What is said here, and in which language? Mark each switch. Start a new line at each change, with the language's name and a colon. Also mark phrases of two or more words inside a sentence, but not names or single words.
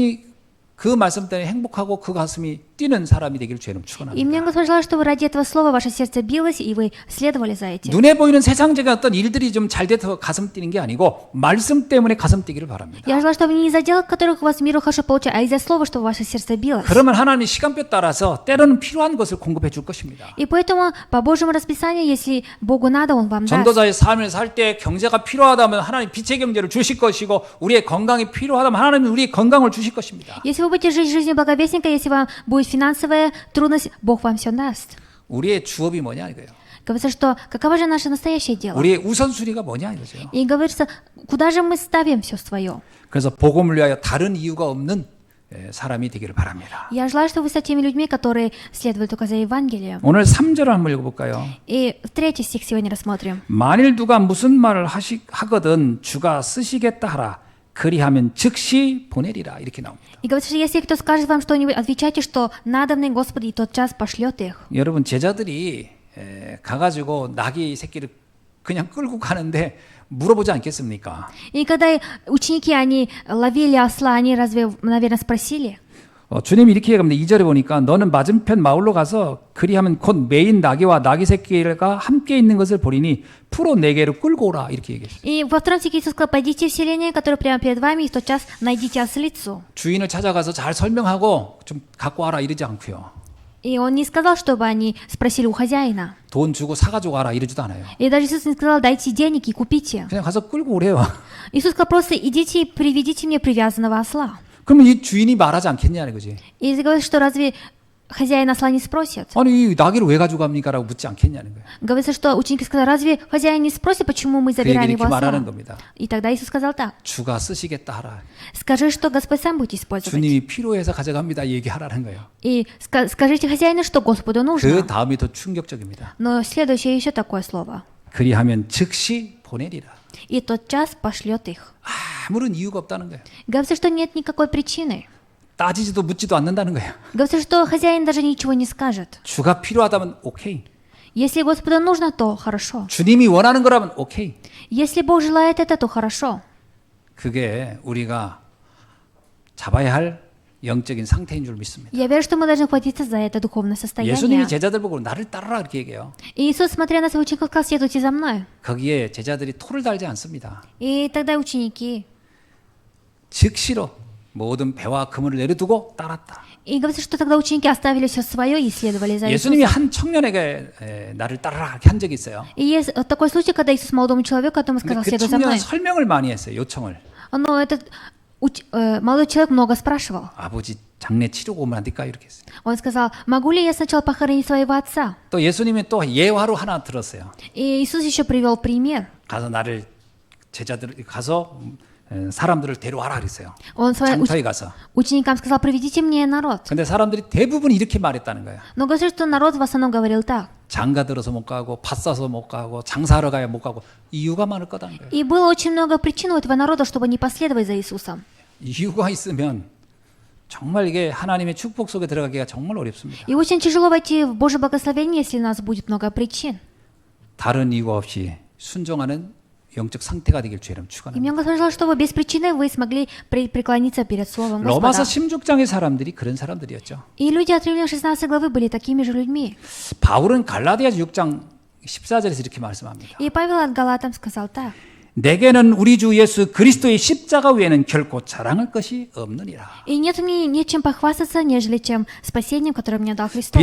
Korean: 그 말씀 때문에 행복하고 그 가슴이 뛰는 사람이 되길 주님
Russian: И
Korean: 축원합니다.
Russian: мне Господь желает, чтобы ради этого слова ваше сердце билось, и вы следовали за этим.
Korean: 눈에 보이는 세상적인 어떤 일들이 좀 잘 돼서 가슴 뛰는 게 아니고 말씀 때문에 가슴 뛰기를 바랍니다.
Russian: Я желаю, чтобы не из-за дел, которых у вас миру хорошо получается, а из-за слова, чтобы ваше сердце билось.
Korean: 그러면 하나님이 시간표 따라서 때로는 필요한 것을 공급해 줄 것입니다.
Russian: И поэтому, по Божьему расписанию, если Богу надо, Он вам даст.
Korean: 전도자의 삶을 살 때 경제가 필요하다면 하나님 빛의 경제를 주실 것이고 우리의 건강이 필요하다면 하나님은 우리의 건강을 주실 것입니다.
Russian: Если вы будете жить жизнью благовестника, если вам будет финансовая трудность, Бог вам все даст.
Korean: 우리의 주업이 뭐냐 이거예요.
Russian: Говорится, что каково же наше настоящее дело?
Korean: 우리의 우선순위가 뭐냐 이거죠.
Russian: И говорится, куда же мы ставим все свое?
Korean: 그래서 복음을 위하여 다른 이유가 없는 사람이 되기를 바랍니다.
Russian: Я желаю, чтобы вы стали теми людьми, которые следуют только за Евангелием.
Korean: 오늘 3절을 한번 읽어볼까요?
Russian: И третий стих сегодня рассмотрим.
Korean: 만일 누가 무슨 말을 하거든 주가 쓰시겠다 하라. 그리하면 즉시 보내리라. 이렇게 나옵니다.
Russian: И говорится, что если кто скажет вам что-нибудь, отвечайте, что надобный Господи, и тот час пошлет их.
Korean: 여러분 제자들이 가가지고 나귀 새끼를 그냥 끌고 가는데 물어보지 않겠습니까?
Russian: И когда ученики, они ловили осла, они разве, наверное, спросили?
Korean: 주님이 이렇게 얘기합니다. 2절에 보니까 너는 맞은편 마을로 가서 그리하면 곧 메인 나귀와 나귀 새끼가 함께 있는 것을 보리니 풀어 네개로 끌고 오라. 이렇게 얘기했어요.
Russian: И во втором стихе Иисус сказал, пойдите в селение, которое прямо перед вами, и в тот час найдите ослицу.
Korean: 주인을 찾아가서 잘 설명하고 좀 갖고 와라 이러지 않고요.
Russian: И он не сказал, чтобы они спросили у хозяина.
Korean: 돈 주고 사가지고 와라 이러지도 않아요.
Russian: И даже Иисус не сказал, дайте денег и купите.
Korean: 그냥 가서 끌고 오래요.
Russian: Иисус сказал, просто идите и приведите мне привязанного осла.
Korean: 그러면 이 주인이 말하지 않겠냐는 거지.
Russian: И говорит, что разве хозяин осла не спросит?
Korean: 아니 이 나귀를 왜 가지고 갑니까라고 묻지 않겠냐는 거예요.
Russian: Говорится, что ученики сказали, разве хозяин не спросит, почему мы
Korean: 그
Russian: забираем
Korean: 얘기를
Russian: его
Korean: 이렇게 말하는
Russian: осла?
Korean: 겁니다.
Russian: И тогда Иисус сказал так,
Korean: 주가 쓰시겠다 하라.
Russian: скажи, что Господь сам будет использовать.
Korean: 주님이 필요해서 가져갑니다. 얘기하라는 거예요.
Russian: И скажите хозяину, что Господу
Korean: 그
Russian: нужно.
Korean: 다음이 더 충격적입니다.
Russian: Но следующее еще такое слово.
Korean: 그리하면 즉시 보내리라.
Russian: И тот час пошлет их.
Korean: 아무런 이유가 없다는 거예요.
Russian: Говорится, что нет никакой причины.
Korean: 따지지도 묻지도 않는다는 거예요.
Russian: Говорится, что хозяин даже ничего не скажет.
Korean: 주가 필요하다면 오케이.
Russian: Если Господу нужно, то хорошо.
Korean: 주님이 원하는 거라면 오케이.
Russian: Если Бог желает это, то хорошо.
Korean: 그게 우리가 잡아야 할 영적인 상태인 줄 믿습니다.
Russian: Я верю, что мы должны хватиться за это духовное состояние.
Korean: 예수님이 제자들 보고 나를 따르라 이렇게 얘기해요.
Russian: И Иисус, смотря на своих учеников, сказал, следуйте за мной.
Korean: 거기에 제자들이 토를 달지 않습니다.
Russian: И тогда ученики.
Korean: 즉시로 모든 배와 그물을 내려두고 따랐다.
Russian: И говорится, что тогда ученики оставили все свое и следовали за
Korean: 예수님이
Russian: Иисусом.
Korean: 한 청년에게 나를 따르라 이렇게 한 적이 있어요.
Russian: И есть такой случай, когда Иисус молодому человеку, которому
Korean: 근데
Russian: сказал,
Korean: 그
Russian: следуй за
Korean: 청년은
Russian: мной.
Korean: 설명을 많이 했어요. 요청을.
Russian: Но этот молодой человек много спрашивал.
Korean: 아버지 장례 치르고 오면 안 될까 이렇게 했어요.
Russian: Он сказал, могу ли я сначала похоронить своего отца?
Korean: 또 예수님이 또 예화로 하나 들었어요.
Russian: И Иисус еще привел пример.
Korean: 가서 나를 제자들 가서 사람들을 데려와라 그랬어요.
Russian: Он своим
Korean: 장터에 가서.
Russian: ученикам сказал, приведите мне народ.
Korean: 근데 사람들이 대부분 이렇게 말했다는 거예요.
Russian: Но говорится, что народ в основном говорил так.
Korean: 장가 들어서 못 가고 밭 사서 못 가고 장사하러 가야 못 가고 이유가 많을 거다는 거예요.
Russian: И было очень много причин у этого народа, чтобы не последовать за Иисусом.
Korean: 이유가 있으면 정말 이게 하나님의 축복 속에 들어가기가 정말 어렵습니다.
Russian: И очень тяжело войти в Божье благословение, если у нас будет много причин.
Korean: 다른 이유가 없이 순종하는 영적 상태가 되길 주의 이름
Russian: И
Korean: 축원합니다.
Russian: мне Господь желал, чтобы без причины вы смогли преклониться перед Словом
Korean: 로마서
Russian: Господа.
Korean: 16장의 사람들이 그런 사람들이었죠.
Russian: И люди от Римлян 16 главы были такими же людьми.
Korean: 바울은 갈라디아서 6장 14절에서 이렇게 말씀합니다.
Russian: И Павел от Галатам сказал так.
Korean: 내게는 우리 주 예수 그리스도의 십자가 외에는 결코 자랑할 것이 없느니라.
Russian: И нет мне нечем похвастаться, нежели чем спасением, которое мне дал Христос.